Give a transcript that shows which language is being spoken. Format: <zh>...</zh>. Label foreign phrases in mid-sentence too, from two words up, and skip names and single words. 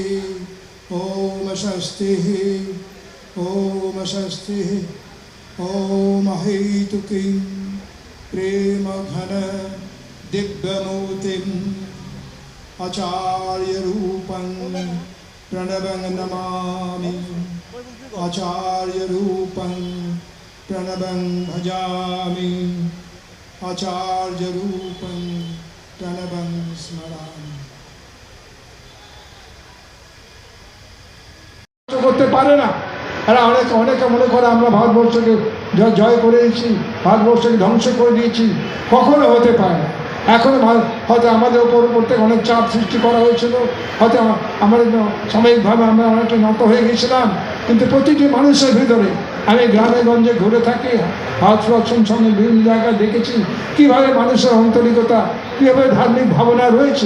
<sa>ओम स्वस्तिः ओम स्वस्तिः ओम हेतुकीं प्रेम घन दिव्यमूर्तिम् आचार्य रूपं प्रणवं नमामि आचार्य रूपं प्रणवं भजामि आचार्य रूपं प्रणवं स्मरामि।</sa> <bn>করতে পারে না, এরা অনেকে মনে করে আমরা ভারতবর্ষকে জয় করে দিয়েছি, ভারতবর্ষকে ধ্বংস করে দিয়েছি। কখনো হতে পারে না। এখনো হয়তো আমাদের ওপর অনেক চাপ সৃষ্টি করা হয়েছিল, হয়তো আমাদের সাময়িকভাবে আমরা অনেকটা নত হয়ে গেছিলাম, কিন্তু প্রতিটি মানুষের ভিতরে আমি গ্রামে গঞ্জে ঘুরে থাকি, হাত রক্ষণ সঙ্গে বিভিন্ন জায়গায় দেখেছি কীভাবে মানুষের আন্তরিকতা, কীভাবে ধার্মিক ভাবনা রয়েছে।</bn>